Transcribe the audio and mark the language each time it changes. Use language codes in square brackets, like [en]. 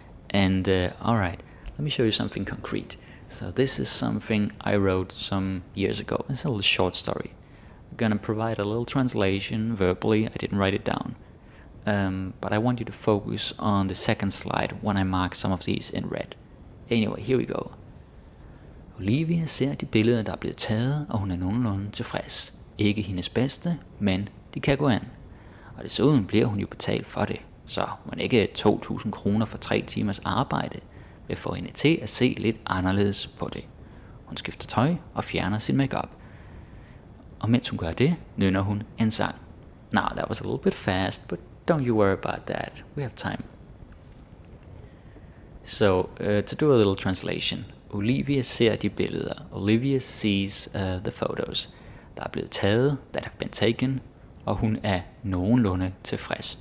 [en] And alright, let me show you something concrete. So this is something I wrote some years ago. It's a little short story. I'm gonna provide a little translation verbally. I didn't write it down. But I want you to focus on the second slide when I mark some of these in red. Anyway, here we go. [da] Olivia ser de billeder, der er blevet taget, og hun er nogenlunde tilfreds. Ikke hendes bedste, men de kan gå an. Og desuden bliver hun jo betalt for det, så man ikke 2.000 kroner for 3 timers arbejde vil få hende til at se lidt anderledes på det. Hun skifter tøj og fjerner sin makeup. Og mens hun gør det, nynner hun en sang. [en] Now that was a little bit fast, but don't you worry about that. We have time. So to do a little translation, [da] Olivia ser de billeder. [en] Olivia sees the photos. [da] Der er blevet taget, [en] that have been taken, [da] og hun er nogenlunde tilfreds.